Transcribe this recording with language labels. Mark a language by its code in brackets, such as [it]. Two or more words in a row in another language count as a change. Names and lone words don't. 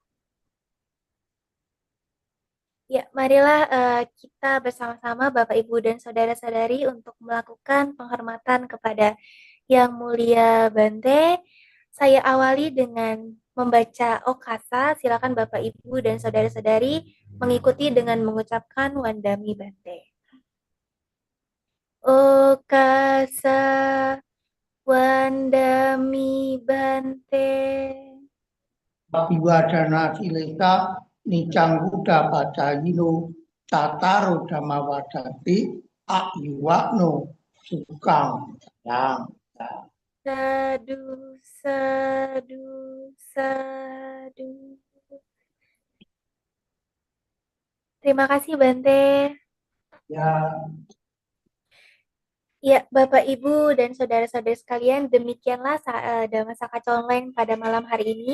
[id] Ya, marilah kita bersama-sama Bapak Ibu dan saudara-saudari untuk melakukan penghormatan kepada Yang Mulia Bante. Saya awali dengan membaca Okasa. Silakan Bapak Ibu dan saudara-saudari mengikuti dengan mengucapkan [pi] Wandami Bante. Okasa Wandami Bante. Abiwadana sileka nicang buddha pacayino tataro dhammawadati ayyuwakno sukang yang. Sadu, sadu, sadu. [id] Terima kasih Bante. Ya. Ya, Bapak Ibu dan saudara-saudara sekalian, demikianlah Dhamma Kacau Online pada malam hari ini.